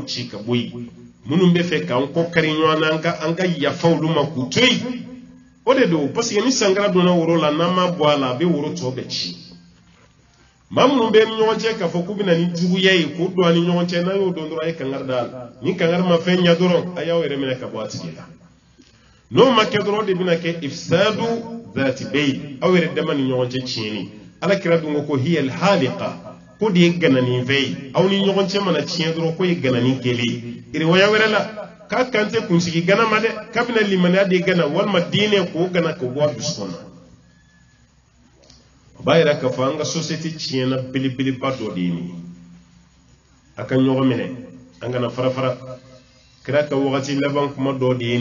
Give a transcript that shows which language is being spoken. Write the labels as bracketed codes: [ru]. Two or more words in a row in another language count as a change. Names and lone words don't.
[bm] ci ka bɔ yen minnu bɛ fɛ k'an kɔ kari ɲɔgɔn na an ka yafa olu ma k'u to yen o de don [fr] parce que [bm] ni sankara donna woro la n'an ma bɔ a la a bɛ woro tɔ bɛɛ ci maa minnu bɛ ni ɲɔgɔn cɛ k'a fɔ k'u bɛna ni juguya ye k'u don a ni ɲɔgɔn cɛ n'an y'o dɔn dɔrɔn a ye kankari da la ni kankari ma fɛn ɲɛ dɔrɔn a y'aw yɛrɛ minɛ ka bɔ a tigi la n'o ma kɛ dɔrɔn de bɛna kɛ [ar] إفساد ذات البين [bm] aw yɛrɛ dama ni ɲɔgɔn cɛ tiɲɛni ala kira dun ko [ar] هي الحالقة [bm] ko de ye ganani fɛ ye aw ni ɲɔgɔn cɛ mana tiɲɛ dɔrɔn ko ye ganani kelen riwaya wɛrɛ la k'a kan tɛ kunsigi gana ma dɛ k'a bɛna limaniya de gana walima diinɛ k'o gana k'o bɔ a dusukun na o b'a yira k'a fɔ an ka société tiɲɛna belebeleba dɔ de ye nin ye a ka ɲɔgɔn minɛ an kana fara fara kira ka wagati laban kuma dɔ de ye